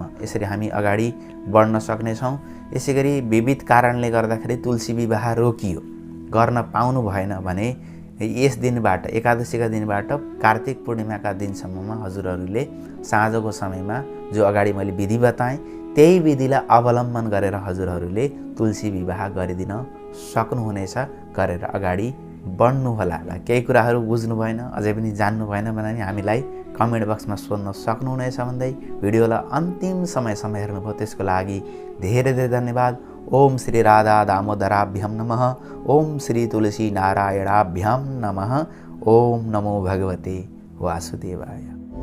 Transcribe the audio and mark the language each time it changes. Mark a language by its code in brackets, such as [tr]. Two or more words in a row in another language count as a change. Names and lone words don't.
[ne] यसरी हामी अगाडि बढ्न सक्नेछौँ। यसै गरी विविध कारणले गर्दाखेरि तुलसी विवाह रोकियो, गर्न पाउनु भएन भने यस दिनबाट एकादशीका दिनबाट कार्तिक पूर्णिमाका दिनसम्ममा हजुरहरूले साँझको समयमा जो अगाडि मैले विधि बताएँ त्यही विधिलाई अवलम्बन गरेर हजुरहरूले तुलसी विवाह गरिदिन सक्नुहुनेछ। गरेर अगाडि बढ्नु होला। केही कुराहरू बुझ्नु भएन, अझै पनि जान्नु भएन भने हामीलाई कमेन्ट बक्समा सोध्न सक्नुहुनेछ भन्दै भिडियोलाई अन्तिम समयसम्म हेर्नुभयो त्यसको लागि धेरै धेरै धन्यवाद। [sa] ओम श्री राधा दामोदराभ्यम नमः। ओम श्री तुलसी नारायणाभ्यम नमः। ओम नमो भगवते वासुदेवाय।